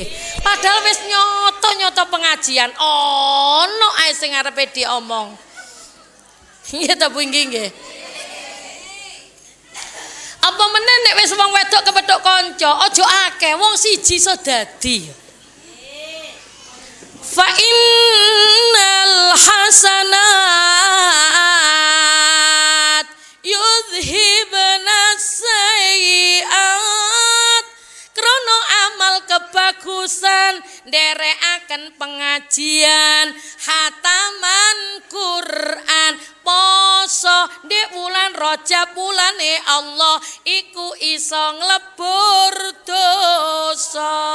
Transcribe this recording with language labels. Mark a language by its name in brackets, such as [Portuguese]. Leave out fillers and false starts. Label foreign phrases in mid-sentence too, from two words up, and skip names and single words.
[Javanese] Padahal wis nyoto-nyoto pengajian, ono ae sing arepe diomong. Nggih ta Bu nggih. Apa meneh nek wis wong wedok kepethuk kanca, aja akeh, wong siji iso dadi. [Arabic] فإن الحسنات يذهبن السيئات. [Javanese] Krono amal kebagusan nderekaken pengajian, hataman Quran, poso ndek wulan Rajab wulane Allah iku iso nglebur dosa.